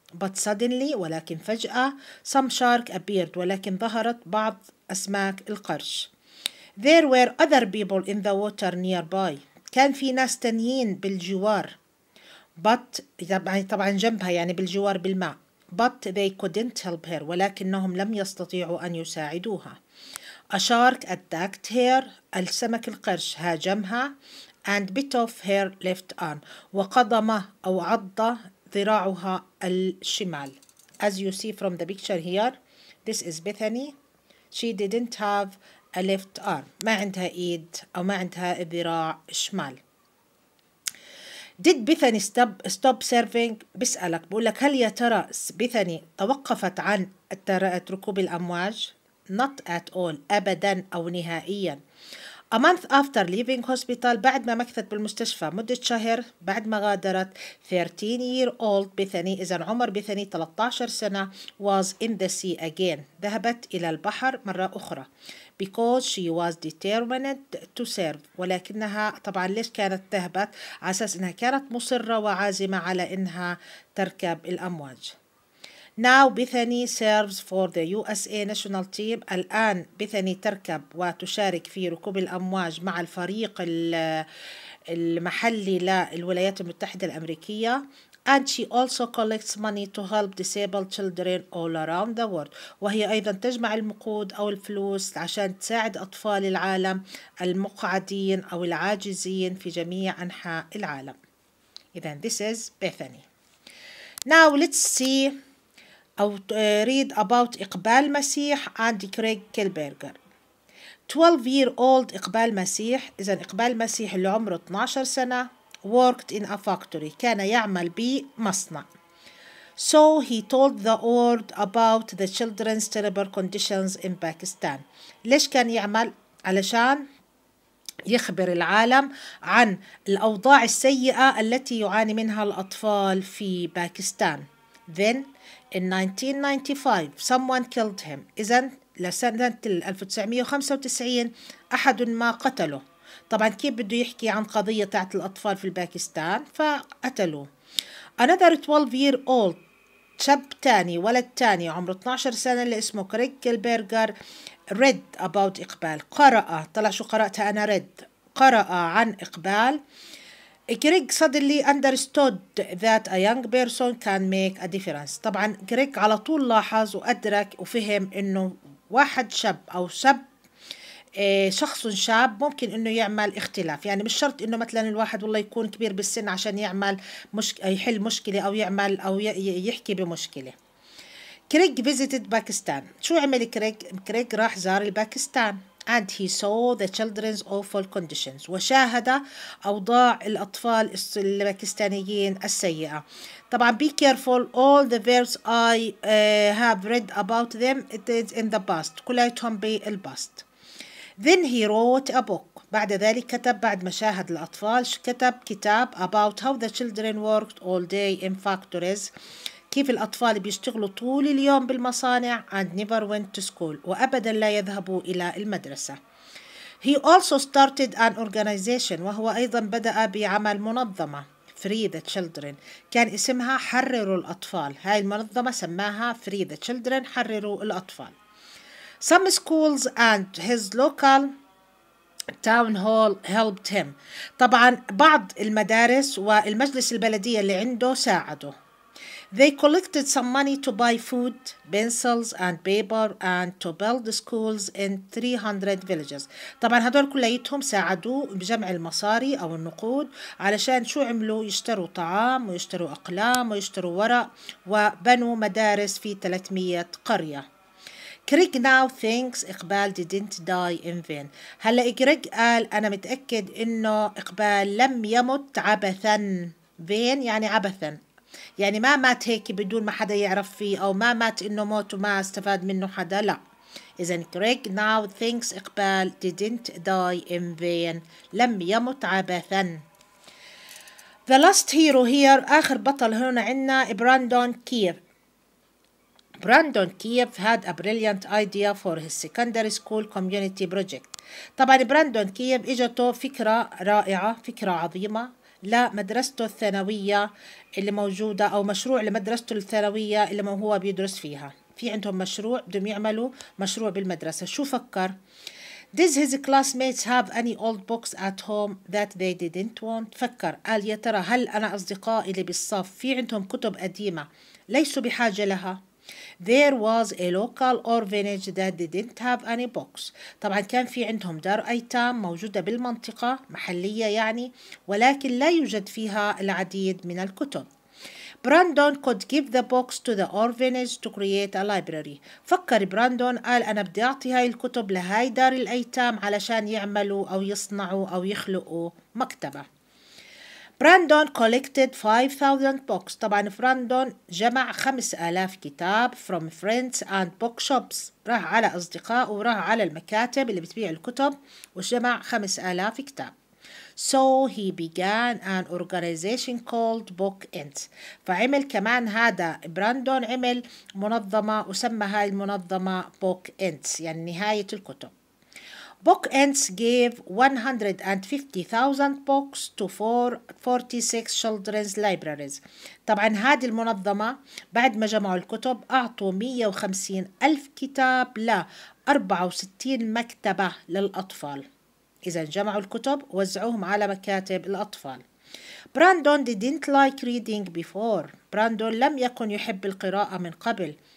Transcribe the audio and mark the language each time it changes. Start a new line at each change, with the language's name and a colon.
English: But suddenly
Arabic: ولكن فجأة
English: some shark appeared
Arabic: ولكن ظهرت بعض أسماك القرش.
English: There were other people in the water nearby.
Arabic: كان في ناس تانيين بالجوار.
English: But
Arabic: طبعا جنبها يعني بالجوار بالماء.
English: But they couldn't help her.
Arabic: ولكنهم لم يستطيعوا أن يساعدوها.
English: A shark attacked her.
Arabic: السمك القرش هاجمها.
English: And bit off her left arm.
Arabic: وقضم أو عض ذراعها الشمال.
English: As you see from the picture here, this is Bethany. She didn't have a left arm.
Arabic: ما عندها إيد أو ما عندها ذراع شمال.
English: Did Bethany stop surfing؟
Arabic: بسألك بقول لك هل يا ترى بيثاني توقفت عن ركوب الأمواج؟
English: Not at all.
Arabic: أبدا أو نهائيا.
English: A month after leaving hospital
Arabic: بعد ما مكثت بالمستشفى مدة شهر بعد ما غادرت
English: 13-year-old
Arabic: بيثاني إذا عمر بيثاني 13 سنة
English: was in the sea again
Arabic: ذهبت إلى البحر مرة أخرى
English: because she was determined to serve
Arabic: ولكنها طبعا ليش كانت ذهبت على أساس إنها كانت مصرة وعازمة على إنها تركب الأمواج.
English: Now Bethany serves for the USA national team.
Arabic: الآن بيثاني تركب وتشارك في ركوب الأمواج مع الفريق المحلي للولايات المتحدة الأمريكية.
English: And she also collects money to help disabled children all around the world.
Arabic: وهي أيضا تجمع المقود أو الفلوس عشان تساعد أطفال العالم المقعدين أو العاجزين في جميع أنحاء العالم. إذن
English: this is Bethany. Now let's see أو read about Iqbal Masih and Craig Kielburger. 12-year-old
Arabic: إقبال مسيح إذا إقبال مسيح اللي عمره 12 سنة
English: worked in a factory
Arabic: كان يعمل بمصنع.
English: So he told the world about the children's terrible conditions in Pakistan.
Arabic: ليش كان يعمل؟ علشان يخبر العالم عن الأوضاع السيئة التي يعاني منها الأطفال في باكستان.
English: Then in 1995 someone killed him.
Arabic: إذن لسنة 1995 أحد ما قتله. طبعا كيف بده يحكي عن قضية تاعت الأطفال في باكستان فقتلوه.
English: Another 12-year-old
Arabic: شاب تاني ولد تاني عمره 12 سنة اللي اسمه كريغ كيلبرغر
English: read about
Arabic: إقبال قرأ طلع شو قرأتها أنا
English: read
Arabic: قرأ عن إقبال.
English: Craig suddenly understood that a young person can make a difference.
Arabic: طبعا كريغ على طول لاحظ وأدرك وفهم إنه واحد شاب أو شاب شخص شاب ممكن انه يعمل اختلاف، يعني مش شرط انه مثلا الواحد والله يكون كبير بالسن عشان يعمل يحل مشكلة او يعمل او يحكي بمشكلة.
English: Craig visited Pakistan.
Arabic: شو عمل كريج؟ كريج راح زار الباكستان
English: and he saw the children's awful conditions.
Arabic: وشاهد أوضاع الأطفال الباكستانيين السيئة. طبعا
English: be careful, all the verbs I have read about them it is in the past.
Arabic: كليتهم بالباست.
English: Then he wrote a book.
Arabic: بعد ذلك كتب، بعد ما شاهد الأطفال كتب كتاب
English: about how the children worked all day in factories.
Arabic: كيف الأطفال بيشتغلوا طول اليوم بالمصانع
English: and never went to school.
Arabic: وأبدا لا يذهبوا إلى المدرسة.
English: He also started an organization.
Arabic: وهو أيضا بدأ بعمل منظمة Free the Children. كان اسمها حرروا الأطفال. هاي المنظمة سماها Free the Children، حرروا الأطفال.
English: Some schools and his local town hall helped him.
Arabic: طبعا بعض المدارس والمجلس البلدية اللي عنده ساعدوا.
English: They collected some money to buy food, pencils and paper and to build schools in 300 villages.
Arabic: طبعا هدول كليتهم ساعدوه بجمع المصاري أو النقود علشان شو عملوا؟ يشتروا طعام ويشتروا أقلام ويشتروا ورق، وبنوا مدارس في 300 قرية.
English: Craig now thinks Iqbal didn't die in vain.
Arabic: هلأ كريج قال أنا متأكد إنه إقبال لم يمت عبثا. vain يعني عبثا، يعني ما مات هيك بدون ما حدا يعرف فيه، أو ما مات إنه موت وما استفاد منه حدا، لا. إذن
English: Craig now thinks Iqbal didn't die in vain،
Arabic: لم يمت عبثا.
English: The last hero here،
Arabic: آخر بطل هنا عنا براندون كيف.
English: Brandon Keefe had a brilliant idea for his secondary school community project.
Arabic: طبعا براندون كيف اجته فكرة رائعة، فكرة عظيمة لمدرسته الثانوية اللي موجودة، أو مشروع لمدرسته الثانوية اللي هو بيدرس فيها. في عندهم مشروع، بدهم يعملوا مشروع بالمدرسة. شو فكر؟
English: Did his classmates have any old books at home that they didn't want؟
Arabic: فكر قال يا ترى هل أنا أصدقائي اللي بالصف في عندهم كتب قديمة ليسوا بحاجة لها؟
English: There was a local orphanage that didn't have any books.
Arabic: طبعا كان في عندهم دار أيتام موجودة بالمنطقة، محلية يعني، ولكن لا يوجد فيها العديد من الكتب.
English: Brandon could give the books to the orphanage to create a library.
Arabic: فكر براندون قال أنا بدي أعطي هاي الكتب لهاي دار الأيتام علشان يعملوا أو يصنعوا أو يخلقوا مكتبة.
English: Brandon collected 5000 books.
Arabic: طبعا براندون جمع 5000 كتاب
English: from friends and bookshops.
Arabic: راح على أصدقاء وراح على المكاتب اللي بتبيع الكتب وجمع 5000 كتاب.
English: So he began an organization called Book Ends.
Arabic: فعمل كمان هذا براندون عمل منظمة وسمى هاي المنظمة Book Ends، يعني نهاية الكتب.
English: Book Ends gave 150,000 books to 46 children's libraries.
Arabic: طبعا هذه المنظمة بعد ما جمعوا الكتب أعطوا 150 ألف كتاب ل 64 مكتبة للأطفال. إذا جمعوا الكتب ووزعوهم على مكاتب الأطفال.
English: Brandon didn't like reading before.
Arabic: براندون لم يكن يحب القراءة من قبل.